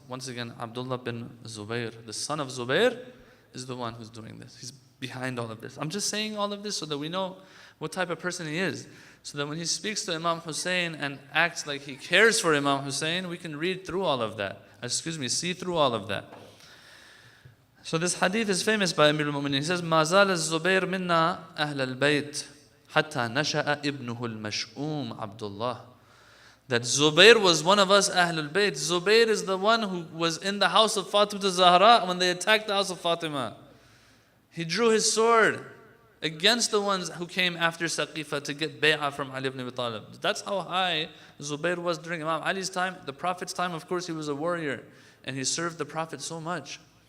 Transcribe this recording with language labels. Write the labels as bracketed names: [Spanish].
[English] Once again, Abdullah bin Zubair, the son of Zubair, is the one who's doing this. He's behind all of this. I'm just saying all of this so that we know what type of person he is. So that when he speaks to Imam Hussein and acts like he cares for Imam Hussein, we can read through all of that. See through all of that. So this hadith is famous by Amir al-Mu'mineen. [Arabic] He says, مَا زَالَ الزُّبَيْرُ مِنَّا أَهْلَ الْبَيْتِ حَتَّى نَشَأَ إِبْنُهُ الْمَشْؤُومُ عَبْدُ اللَّهِ. [English] That Zubair was one of us, Ahlul Bayt. Zubair is the one who was in the house of Fatima Zahra when they attacked the house of Fatima. He drew his sword against the ones who came after Saqifa to get bay'ah from Ali ibn Abi Talib. That's how high Zubair was during Imam Ali's time. The Prophet's time, of course, he was a warrior and he served the Prophet so much.